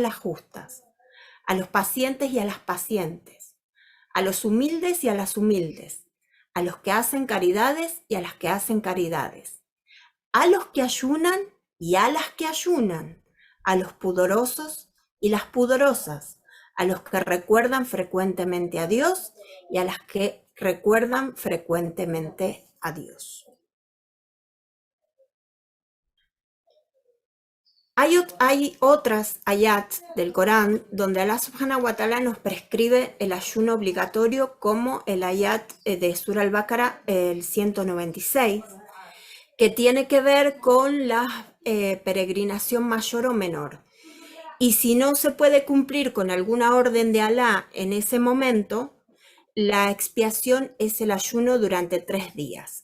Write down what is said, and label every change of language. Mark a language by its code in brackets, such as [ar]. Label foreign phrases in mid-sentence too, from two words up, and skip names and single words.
[es] las justas, a los pacientes y a las pacientes, a los humildes y a las humildes, a los que hacen caridades y a las que hacen caridades, a los que ayunan y a las que ayunan, a los pudorosos y las pudorosas, a los que recuerdan frecuentemente a Dios y a las que recuerdan frecuentemente a Dios. Hay otras ayat del Corán donde Allah [ar] سبحانه وتعالى [es] nos prescribe el ayuno obligatorio, como el ayat de Surah al-Baqarah, el 196, que tiene que ver con la peregrinación mayor o menor. Y si no se puede cumplir con alguna orden de Alá en ese momento, la expiación es el ayuno durante 3 días.